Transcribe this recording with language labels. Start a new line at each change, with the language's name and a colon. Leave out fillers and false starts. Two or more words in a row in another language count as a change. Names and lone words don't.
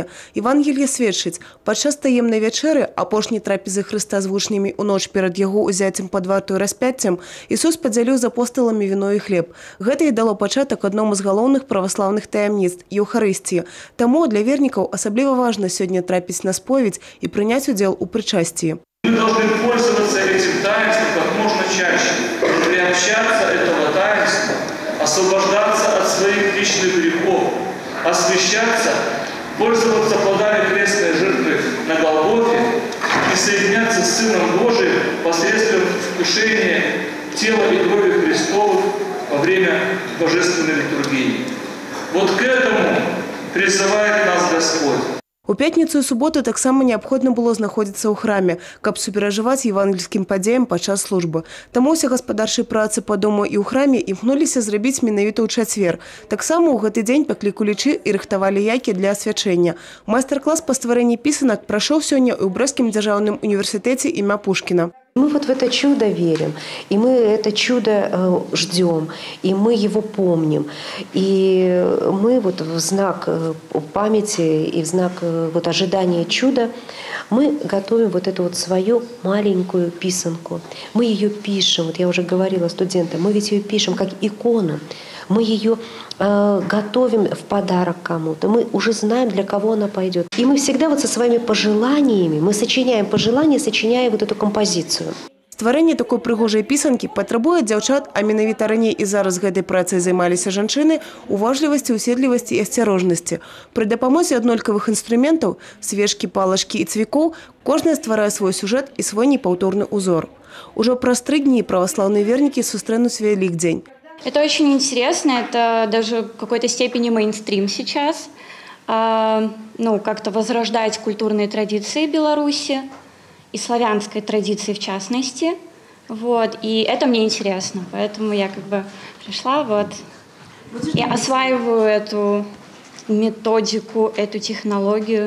Belarusian: Евангелие сведчыць, падчас таемнай вячэры, апошняй трапезы Хрыста з вучнямі ў ноч перад яго ўзяццем пад варту і распяццем, Ісус падзяліў з апосталамі віно і хлеб. Гэта і дало пачатак аднаму з галоўных праваслаўных таямніц – Еўхарыстіі. Таму для вернікаў асабліва важна сёння трапіць на споведь і прыняць удзел у прычасціі.
Russian: Мы должны пользоваться этим таинством как можно чаще, приобщаться этого таинства, освобождаться от своих личных грехов, освящаться, пользоваться плодами крестной жертвы на Голгофе и соединяться с Сыном Божиим посредством вкушения тела и крови Христовых во время божественной литургии. Вот к этому призывает нас Господь.
Belarusian: У пятніцу і суботу таксама неабходна было знаходзіцца ў храме, каб суперажываць евангельскім падзеям падчас службы. Таму ўсе гаспадарчыя працы па дому і ў храме імкнуліся зрабіць менавіта ў чацвер. Таксама ў гэты дзень пеклі кулічы і рыхтавалі яйкі для асвячэння. Майстар-клас па стварэнні пісанак прайшоў сёння ў Брэсцкім дзяржаўным універсітэце імя Пушкіна.
Russian: Мы вот в это чудо верим, и мы это чудо ждем, и мы его помним. И мы вот в знак памяти и в знак вот ожидания чуда мы готовим вот эту вот свою маленькую писанку. Мы ее пишем, вот я уже говорила студентам, мы ведь ее пишем как икону. Мы ее готовим в подарок кому-то. Мы уже знаем, для кого она пойдет. И мы всегда вот со своими пожеланиями, мы сочиняем пожелания, сочиняя вот эту композицию.
Belarusian: Стварэнне такой прыгожай пісанкі патрабуе дзяўчат, а менавіта раней і зараз гэтай працай займаліся жанчыны, уважлівасці, уседлівасці і асцярожнасці. Пры дапамозе аднолькавых інструментаў – свечкі, палачкі і цвікоў – кожная стварае свой сюжэт і свой непаўторны узор. Ужо праз 3 дні праваслаўныя вернікі сустрэнуць Вялікдзень.
Russian: Это очень интересно, это даже в какой-то степени мейнстрим сейчас. Ну, как-то возрождать культурные традиции Беларуси и славянской традиции в частности. Вот. И это мне интересно, поэтому я как бы пришла вот и осваиваю эту методику, эту технологию.